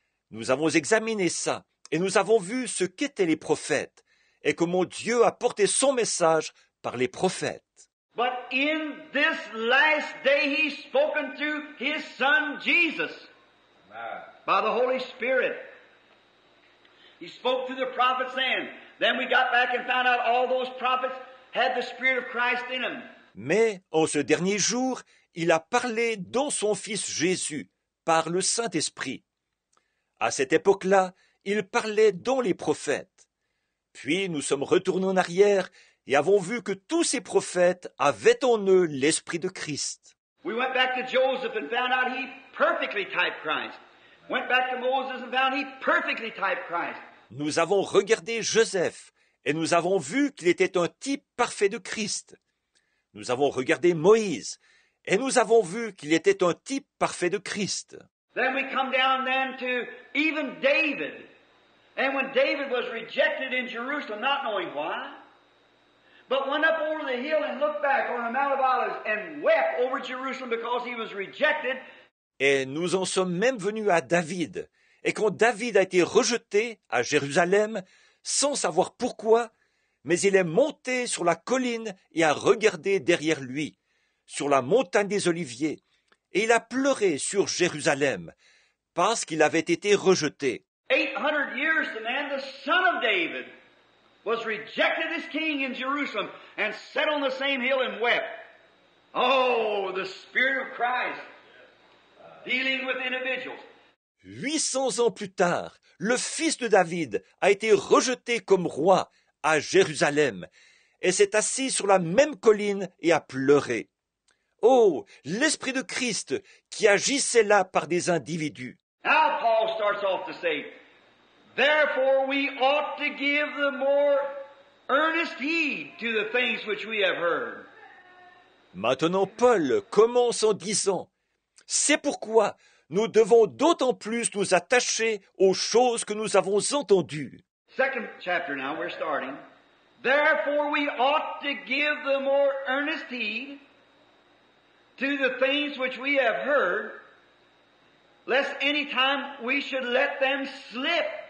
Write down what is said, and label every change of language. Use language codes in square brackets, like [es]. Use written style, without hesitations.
[fr] Nous avons examiné ça, et nous avons vu ce qu'étaient les prophètes, et comment Dieu a porté son message par les prophètes. [en] But in this last day he's spoken through his Son Jesus by the Holy Spirit. He spoke through the prophets then we got back and found out all those prophets had the Spirit of Christ in them. [fr] Mais en ce dernier jour, il a parlé dans son Fils Jésus, par le Saint-Esprit. À cette époque-là, il parlait dans les prophètes. Puis nous sommes retournés en arrière et avons vu que tous ces prophètes avaient en eux l'Esprit de Christ. [en] We went back to Joseph and found out he perfectly typed Christ. Went back to Moses and found he perfectly typed Christ. [fr] Nous avons regardé Joseph et nous avons vu qu'il était un type parfait de Christ. Nous avons regardé Moïse et nous avons vu qu'il était un type parfait de Christ. [en] Then we come down then to even David. And when David was rejected in Jerusalem, not knowing why, but went up over the hill and looked back on the Mount of Olives and wept over Jerusalem because he was rejected. [fr] Et nous en sommes même venus à David. Et quand David a été rejeté à Jérusalem, sans savoir pourquoi, mais il est monté sur la colline et a regardé derrière lui, sur la montagne des Oliviers, et il a pleuré sur Jérusalem, parce qu'il avait été rejeté. [en] 800 years the man, the son of David, was rejected as king in Jerusalem and sat on the same hill and wept. Oh, the Spirit of Christ dealing with individuals. [fr] 800 ans plus tard, le fils de David a été rejeté comme roi à Jérusalem et s'est assis sur la même colline et a pleuré. Oh, l'Esprit de Christ qui agissait là par des individus. [en] Now Paul starts off to say, therefore we ought to give the more earnest heed to the things which we have heard. [fr] Maintenant Paul commence en disant, c'est pourquoi nous devons d'autant plus nous attacher aux choses que nous avons entendues. [en] 2nd chapter now, we're starting. Therefore we ought to give the more earnest heed to the things which we have heard, lest any time we should let them slip.